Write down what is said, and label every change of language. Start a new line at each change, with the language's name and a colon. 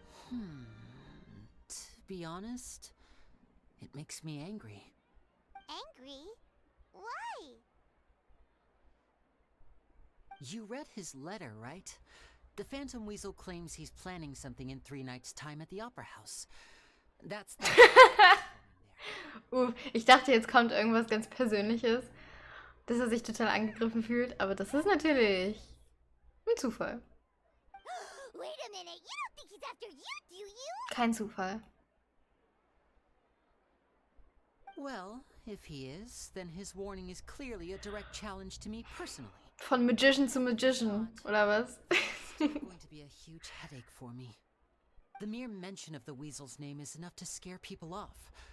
English: To be honest, it makes me angry. Angry? Why? You read his letter, right? The Phantom Weasel claims he's planning something in 3 nights' time at the Opera House. That's the...
German: Ich dachte, jetzt kommt irgendwas ganz Persönliches, dass er sich total angegriffen fühlt, aber das ist natürlich ein Zufall.
English: Wait a minute, you don't think he's after you, do you?
German: Kein Zufall.
English: Well, if he is, then his warning is clearly a direct challenge to me personally.
German: Von Magician zu Magician, oder was?
English: It's going to be a huge headache for me. The mere mention of the Weasel's name is enough to scare people off.